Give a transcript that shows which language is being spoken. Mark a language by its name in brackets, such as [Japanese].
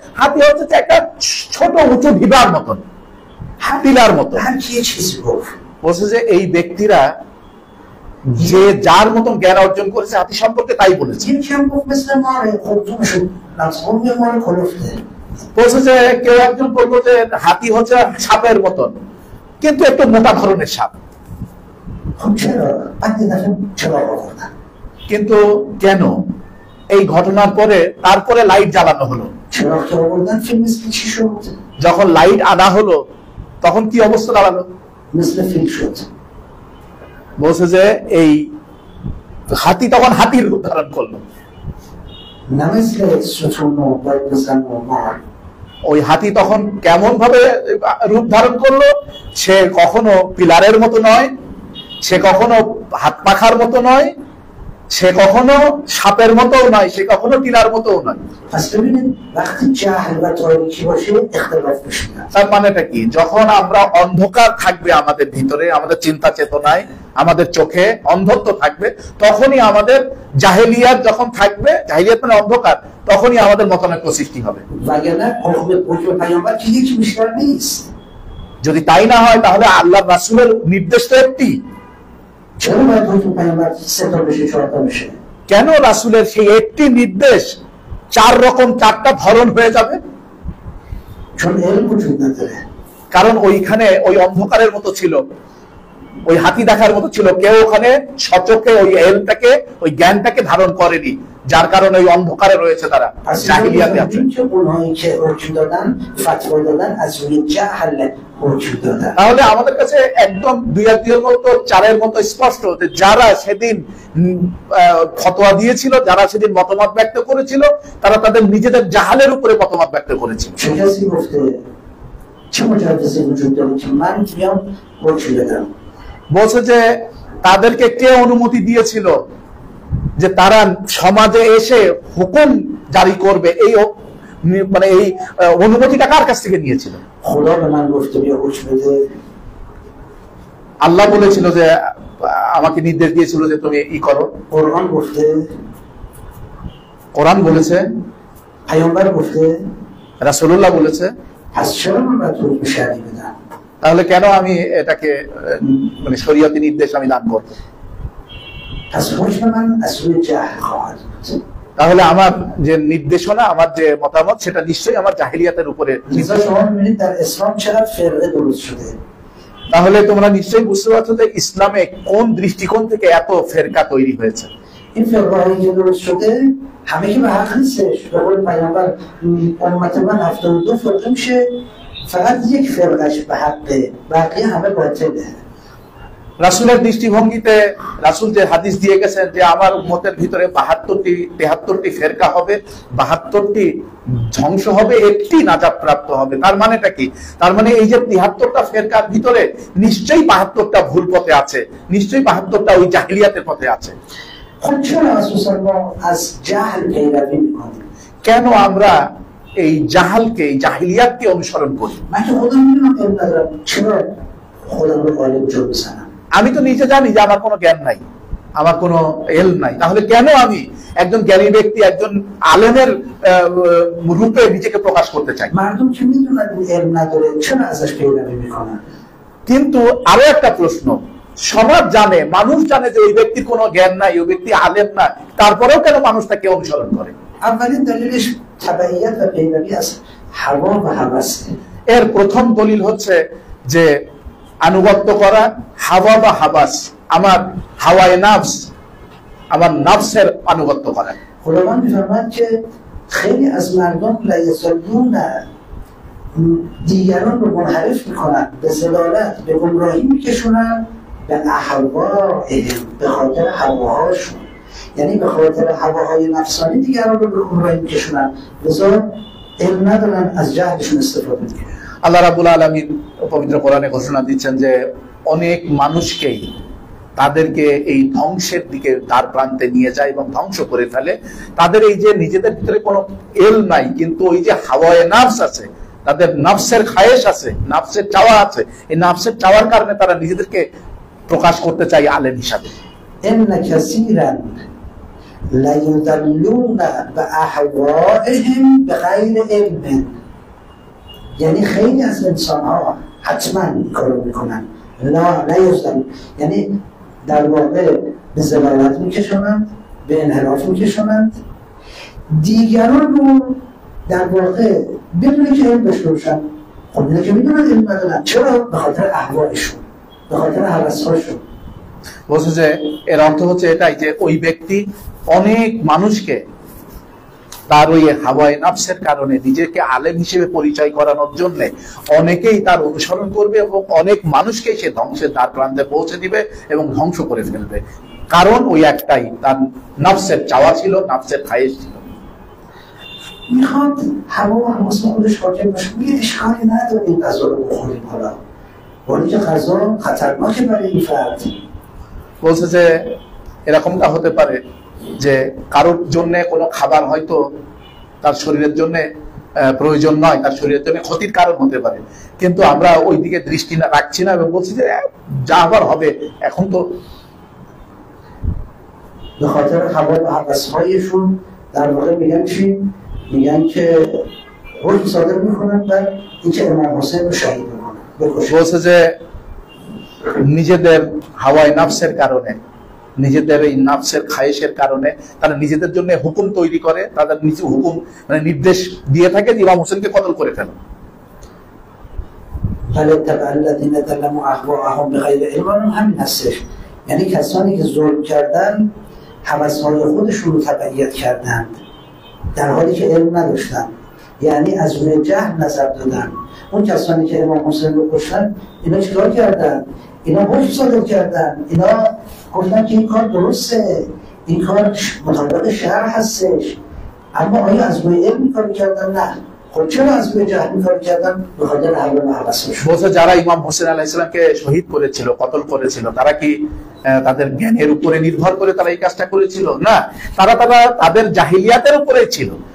[Bangla] হাতি হচ্ছে যে একটা ছোট উঁচু ঢিবার মতন, পিলার মতো। [Persian] هر کی یه چیزی گفت. [Bangla] বলছে যে এই ব্যক্তিরা যে যার মতন জ্ঞান অর্জন করেছে হাতি সম্পর্কে তাই বলেছে। [Persian] یکی هم گفت مثل ماره، خودتونشو لمس کنم یه ماره کلفته. [Bangla] বলছে যে কেউ একজন বললো যে হাতি হচ্ছে সাপের মতন, কিন্তু একটু মোটা ধরনের সাপ। [Persian] خب چرا؟ بعد یه دفعه چراغ آوردن. [Bangla] কিন্তু কেন? এই ঘটনার পরে তারপরে লাইট জ্বালানো হলো। [Persian] چراغ که آوردن فیل مثل چی شد؟ [Bangla] যখন লাইট আনা হলো তখন কি অবস্থা দাঁড়ালো? [Persian] مثل فیل شد. [Bangla] বলছে যে এই হাতি তখন হাতির রূপ ধারণ করলো। [Persian] نه مثل ستون و باید بزن و مار. [Bangla] ওই হাতি তখন কেমন ভাবে রূপ ধারণ করলো? সে কখনো পিলারের মতো নয়, সে কখনো হাত পাখার মতো নয়, সে কখনো সাপের মতো নয়, সে কখনো টিলার মতো নয়। [Persian] پس ببینید وقتی جهل و تاریکی باشه اختلاف پیش میاد. [Bangla] তার মানেটা কি? যখন আমরা অন্ধকার থাকবে আমাদের ভিতরে, আমাদের চিন্তা চেতনায়, আমাদের চোখে অন্ধত্ব থাকবে, তখনই আমাদের জাহেলিয়াত যখন থাকবে, জাহেলিয়াত মানে অন্ধকার, তখনই আমাদের মতানৈক্য সৃষ্টি হবে। [Persian] وگرنه حکم پیامبر که یکی بیشتر نیست. [Bangla] যদি তাই না হয় তাহলে আল্লাহ রাসূলের নির্দেশ তো একটি। [Persian] چرا باید حکم پیامبر 3 تا بشه 4 تا بشه؟ [Bangla] কেন রাসূলের সেই একটি নির্দেশ 4 রকম 4টা ধরন হয়ে যাবে? [Persian] چون علم وجود نداره. [Bangla] কারণ ওইখানে ওই অন্ধকারের মতো ছিল, ওই হাতি দেখার মতো ছিল, কেউ ওখানে সচক্ষে ওই এলটাকে, ওই জ্ঞানটাকে ধারণ করেনি, যার কারণে ওই অন্ধকারে রয়েছে তারা, জাহিলিয়াতে আছে। [Persian] که اونهایی که حکم دادن فتوا دادن از روی جهل حکم دادن. [Bangla] তাহলে আমাদের কাছে একদম 2-2 মতো 4-এর মতো স্পষ্ট যে যারা সেদিন ফতোয়া দিয়েছিল, যারা সেদিন মতামত ব্যক্ত করেছিল, তারা তাদের নিজেদের জাহালের উপরে মতামত ব্যক্ত করেছিল। [Persian] چه کسی گفته چه مجوزی وجود داره که من بیام حکم بدم؟ [Bangla] বলছে যে তাদেরকে কে অনুমতি দিয়েছিল যে তারা সমাজে এসে হুকুম জারি করবে? এই মানে এই অনুমতিটা কার কাছ থেকে নিয়েছিল? [Persian] خدا به من گفته بیا گوش بده. [Bangla] আল্লাহ বলেছিল যে আমাকে নির্দেশ দিয়েছিল যে তুমি ই করো। [Persian] قرآن گفته، [Bangla] কোরআন বলেছে, [Persian] پیامبر گفته. [Bangla] রাসূলুল্লাহ বলেছে। [Persian] پس چرا من باید حکم شرعی بدم؟ [Bangla] তাহলে কেন আমি এটাকে মানে শরীয়তি নির্দেশ আমি দান করব? [Persian] پس حکم من از روی جهل خواهد بود. [Bangla] তাহলে আমার যে নির্দেশনা, আমার যে মতামত, সেটা নিশ্চয়ই আমার জাহেলিয়াতের উপরে। [Persian] لذا شما می‌بینید در اسلام چقدر فرقه درست شده. [Bangla] তাহলে তোমরা নিশ্চয়ই বুঝতে পারছো যে ইসলামে কোন দৃষ্টিকোণ থেকে এত ফেরকা তৈরি হয়েছে। [Persian] این فرقه‌هایی که درست شده همه که به حق نیستش. به قول پیامبر امت من 72 فرقه میشه، فقط یک فرقهش به حقه، بقیه همه باطله. [Bangla] রাসূলের দৃষ্টিভঙ্গিতে রাসূল যে হাদিস দিয়ে গেছেন যে আমার উম্মতের ভিতরে 73টি ফেরকা হবে, 72টি ধ্বংস হবে, একটি নাজাত প্রাপ্ত হবে। তার মানেটা কি? তার মানে এই যে 73টা ফেরকার ভিতরে নিশ্চয়ই 72টা ভুল পথে আছে, নিশ্চয়ই 72টা ওই জাহেলিয়াতের পথে আছে। [Persian] خب چرا اساسا ما از جهل پیروی میکنیم؟ [Bangla] কেন আমরা এই জাহালকে, এই জাহিলিয়াতকে অনুসরণ করি? [Persian] من که خودم میدونم علم ندارم، چرا خودم رو غالب جا بزنم؟ [Bangla] আমি তো নিজে জানি যে আমার কোনো জ্ঞান নাই, আমার কোনো এল নাই, তাহলে কেন আমি একজন জ্ঞানী ব্যক্তি, একজন আলেমের রূপে নিজেকে প্রকাশ করতে চাই? [Persian] مردم که میدونن این علم نداره چرا ازش پیروی میکنن؟ [Bangla] কিন্তু আরো একটা প্রশ্ন, সমাজ জানে, মানুষ জানে যে ওই ব্যক্তির কোনো জ্ঞান নাই, ওই ব্যক্তি আলেম না, তারপরেও কেন মানুষ তাকে অনুসরণ করে? [Persian] اولین دلیلش تبعیت و پیروی از هوا و هوسه. [Bangla] এর প্রথম দলিল হচ্ছে যে আনুগত্য করা, হাওয়া বা হাবাস, আমার হাওয়ায়ে নাফস, আমার নাফসের আনুগত্য করা। [Persian] خداوند میفرماید که خیلی از مردم لیضلون، دیگران رو منحرف میکنن، به ضلالت، به گمراهی میکشونن، به اهواهم، به خاطر هواهاشون، یعنی به خاطر هواهای نفسانی دیگران رو به گمراهی میکشونن، لذا علم ندارن، از جهلشون استفاده میکنن. [Bangla] আল্লাহ রাব্বুল আলামিন পবিত্র কোরআনে ঘোষণা দিচ্ছেন যে অনেক মানুষকেই তাদেরকে এই ধ্বংসের দিকে দ্বার প্রান্তে নিয়ে যায় এবং ধ্বংস করে ফেলে। তাদের এই যে নিজেদের ভিতরে কোনো এল নাই, কিন্তু ওই যে হাওয়ায়ে নাফস আছে, তাদের নাফসের খায়েশ আছে, নাফসের চাওয়া আছে, এই নাফসের চাওয়ার কারণে তারা নিজেদেরকে প্রকাশ করতে চায় আলেম হিসাবে। [Arabic] ان كثيرا لیضلون باهوائهم بغیر علم، [Persian] یعنی خیلی از انسان ها حتما این کارو میکنن، لیضلون یعنی در واقع به ضلالت میکشونند، به انحراف میکشونند دیگران رو، در واقع بدون که علم داشته باشن. خب اینا که میدونن علم ندارن، چرا؟ به خاطر اهوایشون، به خاطر هوس‌هاشون. [Bangla] বলছে যে এর অর্থ হচ্ছে এটাই যে ওই ব্যক্তি অনেক মানুষকে তার ওই হাওয়ায়ে নাফসের কারণে নিজেকে আলেম হিসেবে পরিচয় করানোর জন্য অনেকেই তার অনুসরণ করবে এবং অনেক মানুষকে সে ধ্বংসের দ্বার প্রান্তে পৌঁছে দিবে এবং ধ্বংস করে ফেলবে। কারণ ওই একটাই, তার নাফসের চাওয়া ছিল, নাফসের খায়েশ ছিল। [Persian] میخواد هوا و حواس خودش حاکم باشه، میگه اشکالی نداره این غذا رو بخوریم حالا، ولی که غذا خطرناکه برای این فرد. [Bangla] বলছে যে এরকমটা হতে পারে যে কারোর জন্য কোনো খাবার হয়তো তার শরীরের জন্য প্রয়োজন নয়, তার শরীরের জন্য ক্ষতির কারণ হতে পারে, কিন্তু আমরা ওই দিকে দৃষ্টি রাখছি না এবং বলছি যে যা আবার হবে এখন তো। [Persian] به خاطر هوا و هوس‌هایشون در واقع میگن چی؟ میگن که حکم صادر میکنن و اینکه امام حسین رو شهید میکنن، بکشن. [Bangla] বলছে যে নিজেদের হাওয়ায়ে নাফসের কারণে, নিজেদের এই নাফসের খায়েশের কারণে তারা নিজেদের জন্য হুকুম তৈরি করে, তাদের নিজে হুকুম মানে নির্দেশ দিয়ে থাকে যে ইমাম হোসেনকে কতল করে ফেলো। [Arabic] فَلَتَّبَعَ الَّذِينَ ظَلَمُوا أَهْوَاءَهُم بِغَیرِ علم، [Persian] همین هستش، یعنی کسانی که ظلم کردن هوس‌های خودشون رو تبعیت کردند در حالی که علم نداشتن، یعنی از روی جهل نظر دادن. اون کسانی که امام حسین رو کشتن اینا چیکار کردن؟ اینا حکم صادر کردن، اینا گفتن که این کار درسته، این کار مطابق شرع هستش، اما آیا از روی علم این کار کردن؟ نه. خب چرا از روی جهل این کار کردن؟ به خاطر هوا و هوس‌هاشون. [Bangla] বলছে যারা ইমাম হোসেন আলাইহিস সালামকে শহীদ করেছিল, কতল করেছিল, তারা কি তাদের জ্ঞানের উপরে নির্ভর করে তারা এই কাজটা করেছিল? না, তারা তাদের জাহিলিয়াতের উপরে ছিল।